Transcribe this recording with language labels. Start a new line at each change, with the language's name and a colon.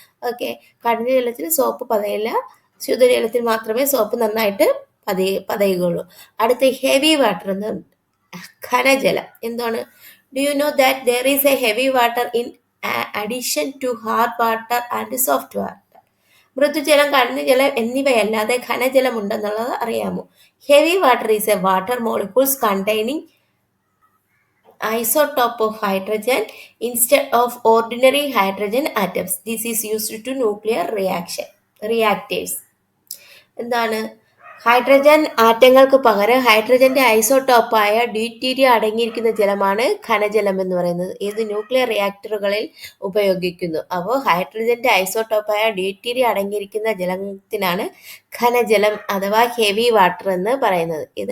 Malayalam: Okay, കഠിനജലത്തിൽ soap പതയില്ല, ശുദ്ധജലത്തിൽ മാത്രമേ soap നന്നായിട്ട് പതയുകയുള്ളൂ. അടുത്ത ഹെവി വാട്ടർ എന്ന് ഖനജലം എന്താണ്?
English: Do you know that there is a heavy water in addition to hard water and soft water?
Malayalam: മൃദുജലം, കഠിനജലം എന്നിവയല്ലാതെ ഖനജലം ഉണ്ടെന്നുള്ളത് അറിയാമോ?
English: Heavy water is a water molecules containing isotope of hydrogen instead of ordinary hydrogen atoms. This is used to nuclear reactors.
Malayalam: എന്താണ്? Hydrogen ആറ്റങ്ങൾക്ക് പകരം ഹൈഡ്രജന്റെ ഐസോടോപ്പായ deuterium അടങ്ങിയിരിക്കുന്ന ജലമാണ് ഖനജലം എന്ന് പറയുന്നത്. ഇത് nuclear റിയാക്ടറുകളിൽ ഉപയോഗിക്കുന്നു. അപ്പോൾ ഹൈഡ്രജന്റെ ഐസോടോപ്പായ ഡ്യൂറ്റീരിയം അടങ്ങിയിരിക്കുന്ന ജലത്തിനാണ് ഖനജലം അഥവാ ഹെവി വാട്ടർ എന്ന് പറയുന്നത്.